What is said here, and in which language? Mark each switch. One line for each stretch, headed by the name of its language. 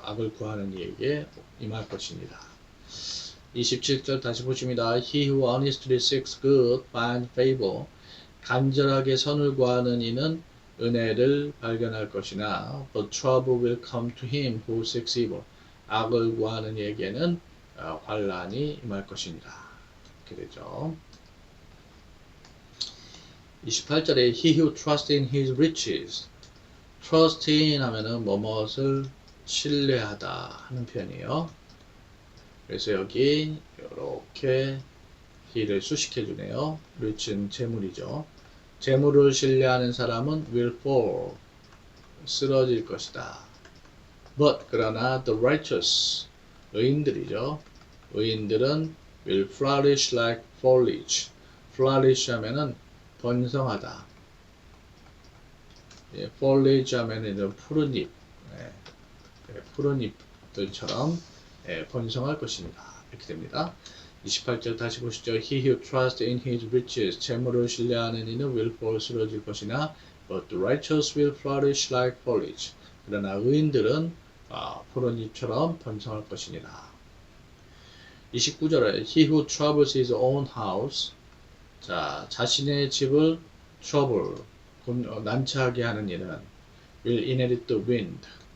Korean: 악을 구하는 이에게 임할 것입니다. 27절 다시 보십니다.
English: He who honestly seeks good finds favor.
Korean: 간절하게 선을 구하는 이는 은혜를 발견할 것이나
English: but trouble will come to him who seeks evil.
Korean: 악을 구하는 이에게는 환란이 임할 것이니라. 이렇게 되죠. 28절에
English: he who trusts in his riches.
Korean: trust in 하면은 뭐뭇을 신뢰하다 하는 표현이에요. 그래서 여기 이렇게 he를 수식해 주네요. rich는 재물이죠. 재물을 신뢰하는 사람은
English: will fall,
Korean: 쓰러질 것이다.
English: But
Korean: 그러나
English: the righteous,
Korean: 의인들이죠. 의인들은
English: will flourish like foliage.
Korean: flourish 하면은 번성하다. 예, foliage 하면은 푸른 잎, 푸른 잎들처럼 번성할 것입니다. 이렇게 됩니다. 28절 다시 보시죠.
English: He who trusts in his riches,
Korean: 재물을 신뢰하는 이는
English: will fall,
Korean: 쓰러질 것이나
English: but the righteous will flourish like foliage.
Korean: 그러나 의인들은 푸른 잎처럼 번성할 것이니라. 29절에
English: He who troubles his own house,
Korean: 자, 자신의 집을
English: trouble,
Korean: 난처하게 하는 이는
English: will inherit the wind.